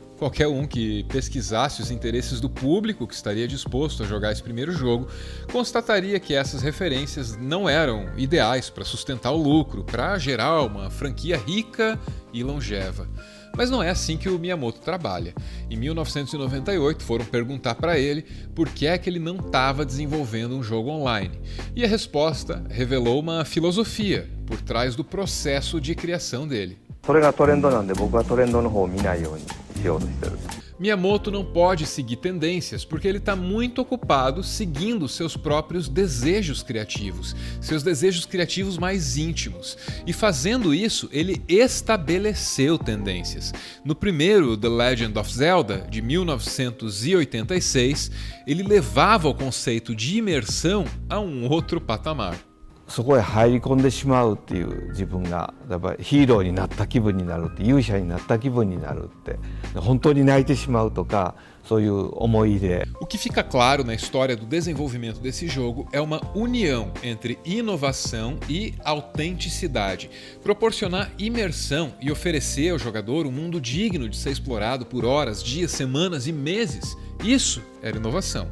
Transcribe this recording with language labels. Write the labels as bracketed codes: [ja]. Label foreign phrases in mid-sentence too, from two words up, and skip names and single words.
[pt] Qualquer um que pesquisasse os interesses do público que estaria disposto a jogar esse primeiro jogo constataria que essas referências não eram ideais para sustentar o lucro, para gerar uma franquia rica e longeva. Mas não é assim que o Miyamoto trabalha. Em 1998 foram perguntar para ele por que é que ele não estava desenvolvendo um jogo online. E a resposta revelou uma filosofia por trás do processo de criação dele. [ja] それがトレンドなんで僕はトレンドの方を見ないようにしようとしてる。 [pt] Miyamoto não pode seguir tendências porque ele está muito ocupado seguindo seus próprios desejos criativos, seus desejos criativos mais íntimos. E fazendo isso, ele estabeleceu tendências. No primeiro The Legend of Zelda, de 1986, ele levava o conceito de imersão a um outro patamar. [ja] そこへ入り込んでしまうっていう自分がやっぱりヒーローになった気分になるって勇者になった気分になるって本当に泣いてしまうとかそういう思いで [pt] O que fica claro na história do desenvolvimento desse jogo é uma união entre inovação e autenticidade, proporcionar imersão e oferecer ao jogador um mundo digno de ser explorado por horas, dias, semanas e meses. Isso era inovação.